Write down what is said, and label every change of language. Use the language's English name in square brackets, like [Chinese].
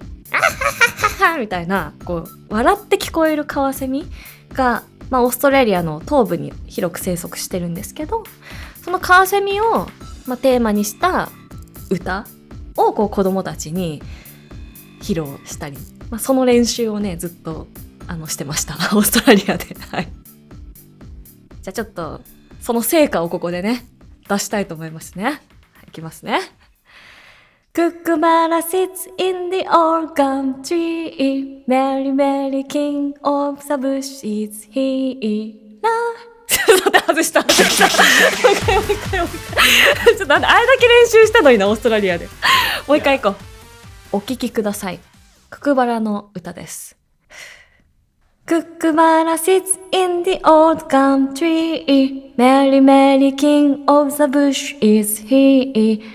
[Japanese] あははははみたいな笑って聞こえるカワセミが、オーストラリアの東部に広く生息してるんですけど、そのカワセミを、テーマにした歌を子供たちに披露したり、その練習をねずっとしてましたオーストラリアで。はい。じゃあちょっとその成果をここでね出したいと思いますね。いきますね。 [English] Kookaburra sits in the old gum tree, Merry Merry King of the bush is he. [Japanese] ちょっと待って、外した。もう一回。ちょっとあれだけ練習したのにな、オーストラリアで。もう一回行こう。お聞きください。ククバラの歌です。 [English] Kookaburra sits in the old gum tree, Merry Merry King of the bush is he.